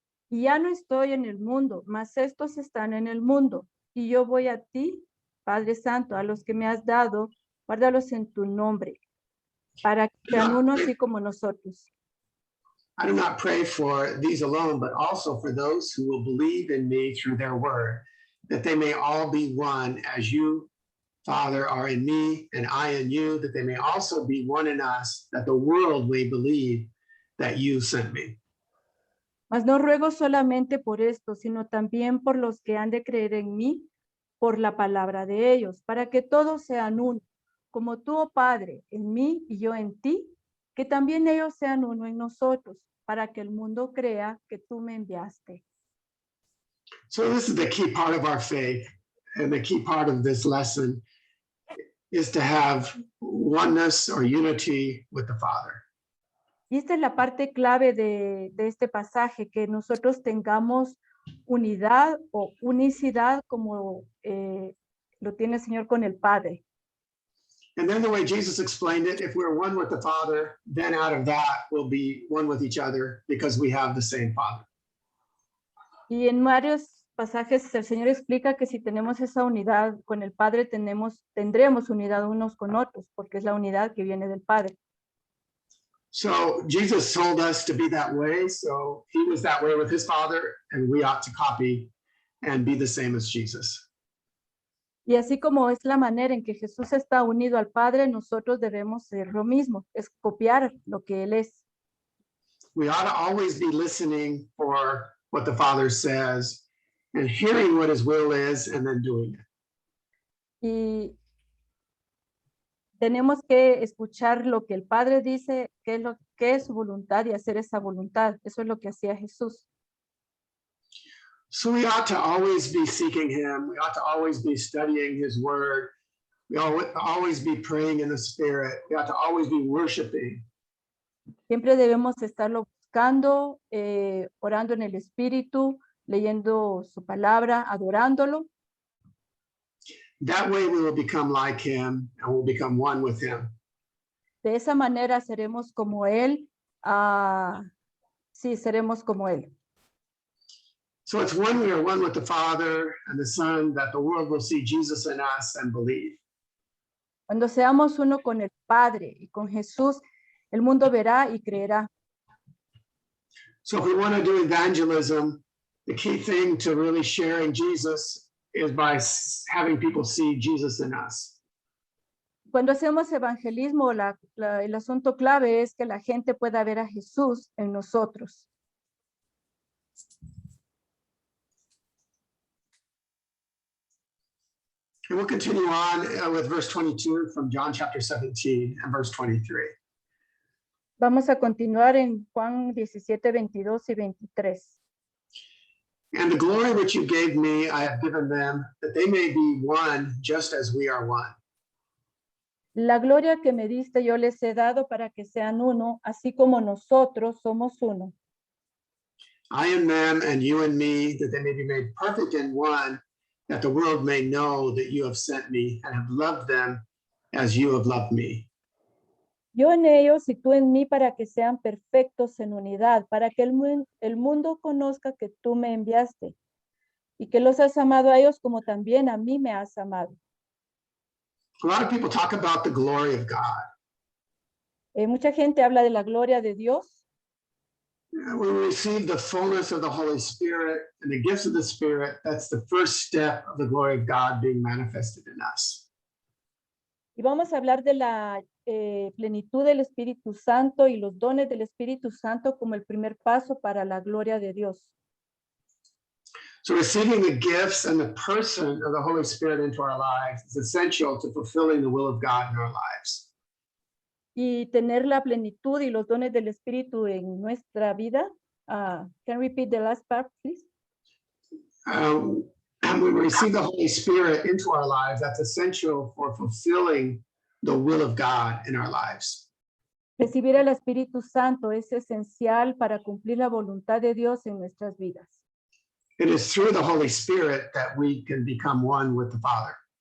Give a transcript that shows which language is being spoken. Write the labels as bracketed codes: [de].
[es] Y ya no estoy en el mundo, mas estos están en el mundo. Y yo voy a ti, Padre Santo, a los que me has dado, guárdalos en tu nombre, para que sean uno así como nosotros. [en] I do not pray for these alone, but also for those who will believe in me through their word, that they may all be one as you, Father, are in me and I in you, that they may also be one in us, that the world may believe that you sent me. [es] Mas no ruego solamente por esto, sino también por los que han de creer en mí, por la palabra de ellos, para que todos sean uno, como tú, oh Padre, en mí y yo en ti, que también ellos sean uno en nosotros, para que el mundo crea que tú me enviaste. [en] So this is the key part of our faith, and the key part of this lesson is to have oneness or unity with the Father. [es] Y esta es la parte clave de este pasaje, que nosotros tengamos unidad o unicidad como lo tiene el Señor con el Padre. [en] And then the way Jesus explained it, if we're one with the Father, then out of that we'll be one with each other because we have the same Father. [es] Y en varios pasajes el Señor explica que si tenemos esa unidad con el Padre, tendremos unidad unos con otros, porque es la unidad que viene del Padre. [en] So Jesus told us to be that way. So he was that way with his Father, and we ought to copy and be the same as Jesus. [es] Y así como es la manera en que Jesús está unido al Padre, nosotros debemos ser lo mismo, es copiar lo que Él es. [en] We ought to always be listening for what the Father says and hearing what his will is and then doing it. [es] Y tenemos que escuchar lo que el Padre dice, qué es su voluntad y hacer esa voluntad. Eso es lo que hacía Jesús. [en] So we ought to always be seeking him. We ought to always be studying his word. We ought to always be praying in the spirit. We ought to always be worshiping. [es] Siempre debemos estarlo buscando, orando en el Espíritu, leyendo su palabra, adorándolo. [en] That way we will become like him and we'll become one with him. [es] De esa manera seremos como Él. Sí, seremos como Él. [en] So it's when we are one with the Father and the Son that the world will see Jesus in us and believe. [es] Cuando seamos uno con el Padre y con Jesús, el mundo verá y creerá. [en] So if we want to do evangelism, the key thing to really sharing Jesus is by having people see Jesus in us. [es] Cuando hacemos evangelismo, el asunto clave es que la gente pueda ver a Jesús en nosotros. [en] And we'll continue on with verse 22 from John chapter 17 and verse 23. [es] Vamos a continuar en Juan 17, 22 y 23. [en] And the glory which you gave me, I have given them, that they may be one, just as we are one. [es] La gloria que me diste yo les he dado para que sean uno, así como nosotros somos uno. [en] I in them and you in me, that they may be made perfect in one, that the world may know that you have sent me and have loved them as you have loved me. [es] Yo en ellos y tú en mí para que sean perfectos en unidad, para que el mundo conozca que tú me enviaste y que los has amado a ellos como también a mí me has amado. [en] A lot of people talk about the glory of God. [es] Mucha gente habla de la gloria de Dios. [en] When we receive the fullness of the Holy Spirit and the gifts of the Spirit, that's the first step of the glory of God being manifested in us. [es] Y vamos a hablar de la plenitud del Espíritu Santo y los dones del Espíritu Santo como el primer paso para la gloria de Dios. [en] So receiving the gifts and the person of the Holy Spirit into our lives is essential to fulfilling the will of God in our lives. [es] Y tener la plenitud y los dones del Espíritu en nuestra vida. [en] Can you repeat the last part, please? And when we receive the Holy Spirit into our lives, that's essential for fulfilling the will of God in our lives. [es] Recibir el Espíritu Santo es esencial para cumplir la voluntad de Dios en nuestras vidas. [en] It is through the Holy Spirit that we can become one with the Father.